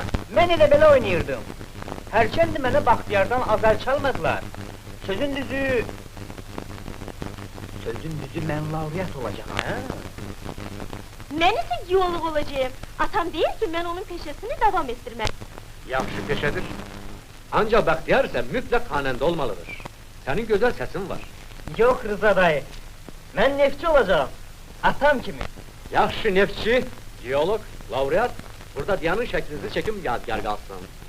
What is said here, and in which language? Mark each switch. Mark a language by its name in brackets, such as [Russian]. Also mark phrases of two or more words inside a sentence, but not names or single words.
[Turkish] Ben de böyle oynayırdım. Herkendi bana Bahtiyar'dan azar çalmadılar. Sözün düzü... ben laureat olacağım ha? Neyse geolog olacağım. Atam değil ki ben onun peşesini devam ettirmek. [Azerbaijani] Yaxşı peşədir. Ancaq Bəxtiyar isə mütləq xanəndə olmalıdır. Sənin gözəl səsin var. [Turkish] Yok Rıza dayı. Ben nefçi olacağım. [Azerbaijani] Atam kimi. Yaxşı neftçi, geolog, laureat, burada Diyanın şəklinizi çəkim yadigar qalsın.